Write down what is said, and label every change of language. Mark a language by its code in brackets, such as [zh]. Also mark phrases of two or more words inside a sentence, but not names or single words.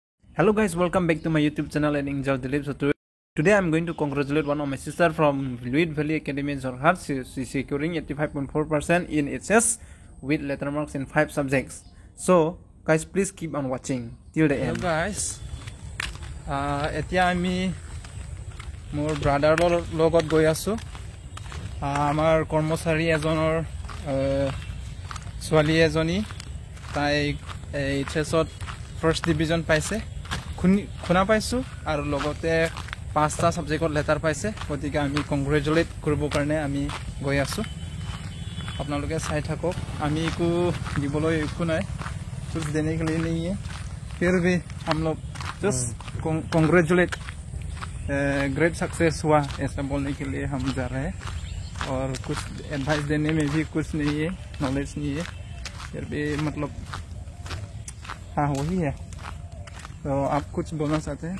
[en] Hello guys, welcome back to my YouTube channel and enjoy the live. So today I'm going to congratulate one of my sister from Fluid Valley Academy in Jorhat. She's securing 85.4% in HS with letter marks in 5 subjects. So guys, please keep on watching till the end. Hello guys, [as] এতিয়া আমি মোৰ ব্ৰাদাৰৰ লগত গৈ আছো আমাৰ কৰ্মচাৰী এজনৰ ছোৱালী এজনী তাই এইচএছত [en] first division [as] পাইছে শুনা পাইছো আৰু লগতে 5টা সাবজেক্টত লেটাৰ পাইছে গতিকে আমি কংগ্ৰেচুলেট কৰিব কাৰণে আমি গৈ আছো আপোনালোকে চাই থাকক আমি একো দিবলৈ একো নাই [hi] कुछ देने के लिए नहीं है फिर भी हम लोग [en] just congratulate great success [hi] हुआ ऐसा बोलने के लिए हम जा रहे हैं और कुछ एडवाइस देने में भी कुछ नहीं है नॉलेज नहीं है फिर भी मतलब हाँ वही है तो आप कुछ बोलना चाहते हैं